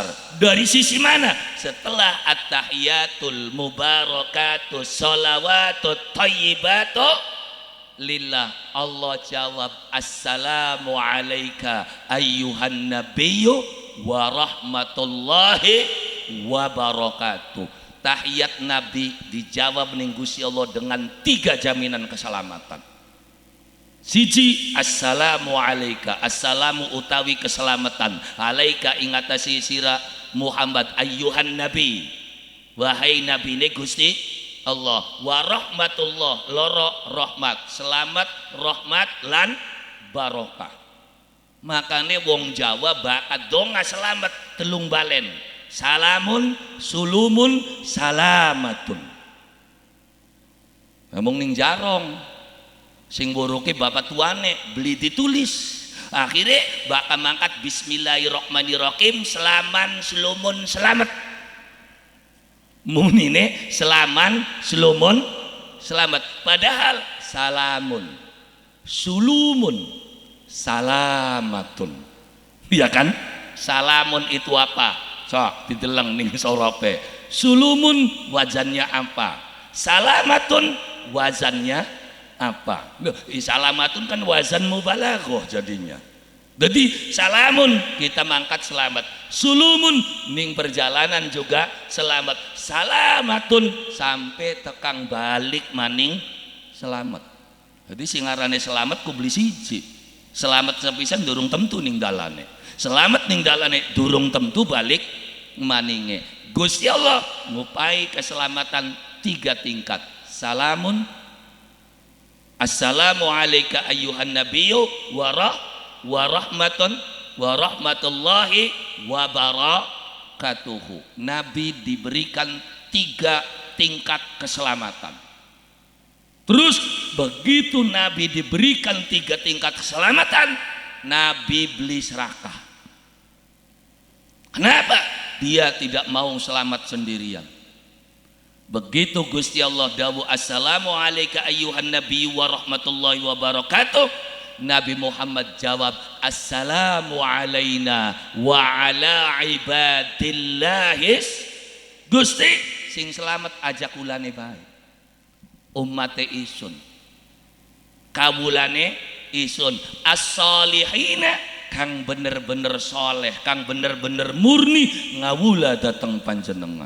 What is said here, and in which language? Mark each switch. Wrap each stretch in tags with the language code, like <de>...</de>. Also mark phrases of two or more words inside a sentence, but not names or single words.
<id>Dari sisi mana? Setelah</id> <ar>التحيات المباركات الصلوات الطيبات لله,</ar> <id>Allah jawab</id> <ar>السلام عليك أيها النبي ورحمة الله وبركاته.</ar> <jv>Tahiyat Nabi dijawab ning Gusti Allah dengan 3 jaminan keselamatan. Siji,</jv> <ar>السلام عليك,</ar> <jv>assalamu utawi keselamatan, alaika ingatasi sira Muhammad</jv> <ar>أيها النبي,</ar> <jv>wahai nabi ne Gusti Allah,</jv> <ar>ورحمة الله,</ar> <jv>loro rahmat, selamat, rahmat lan barokah. Makanya wong Jawa bakat donga selamat telung balen,</jv> <ar>سلام سلوم سلامة.</ar> <jv>Ngomong ning jarong sing buruke bapak tuane beli ditulis, akhirnya bakal mangkat bismillahirrahmanirrahim, selaman sulumun selamat, munine selaman sulumun selamat, padahal</jv> <ar>سلام سلوم سلامة,</ar> <jv>ya kan?</jv> <id>Salamun itu apa?</id> <jv>Sok dideleng ning sorope.</jv> <id>Sulumun wazannya apa? Salamatun wazannya apa? Loh, salamatun kan</id> <ar>وزن مبالغة</ar> <id>jadinya.</id> <jv>Jadi salamun kita mangkat selamat, sulumun ning perjalanan juga selamat, salamatun sampai tekang balik maning selamat. Jadi singarane selamat ku beli siji, selamat sepisan durung tentu ning dalane, selamat ning dalane durung tentu balik maninge. Gusti Allah ngupai keselamatan 3 tingkat.</jv> <ar>سلام، السلام عليك أيها النبي ورحمة ورحمة الله وبركاته.</ar> <id>Nabi diberikan 3 tingkat keselamatan. Terus begitu Nabi diberikan 3 tingkat keselamatan, Nabi beli serakah. Kenapa? Dia tidak mau selamat sendirian. Begitu Gusti Allah dawuh</id> <ar>السلام عليك أيها النبي ورحمة الله وبركاته,</ar> <id>Nabi Muhammad jawab</id> <ar>السلام علينا وعلى عباد الله الص.</ar> <jv>Gusti sing selamat ajak ulane bae, ummate isun, kawulane isun, as-solihina kang bener-bener soleh, kang bener-bener murni ngawula dateng panjenengan.</jv>